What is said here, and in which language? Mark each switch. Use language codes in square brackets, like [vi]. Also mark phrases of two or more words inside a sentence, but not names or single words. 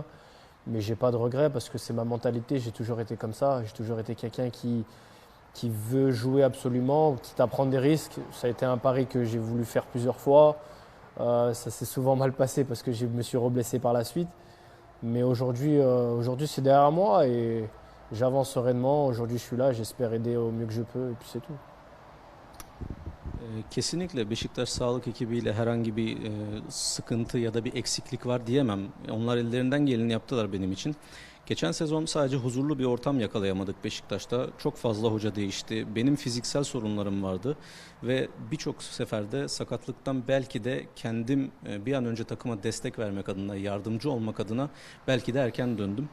[fr] Mais j'ai pas de regrets parce que c'est ma mentalité, j'ai toujours été comme ça, j'ai toujours été quelqu'un qui veut jouer absolument, quitte à prendre des risques. Ça a été un pari que j'ai voulu faire plusieurs fois. Ça s'est souvent mal passé parce que je me suis reblessé par la suite. Mais aujourd'hui, c'est derrière moi et j'avance sereinement. Aujourd'hui, je suis là, j'espère aider au mieux que je peux et puis c'est tout. [tr] Kesinlikle Beşiktaş sağlık ekibiyle herhangi bir sıkıntı ya da bir eksiklik var diyemem. Onlar ellerinden geleni yaptılar benim için. Geçen sezon sadece huzurlu bir ortam yakalayamadık Beşiktaş'ta. Çok fazla hoca değişti. Benim fiziksel sorunlarım vardı ve birçok seferde sakatlıktan belki de kendim bir an önce takıma destek vermek adına, yardımcı olmak adına belki de erken döndüm.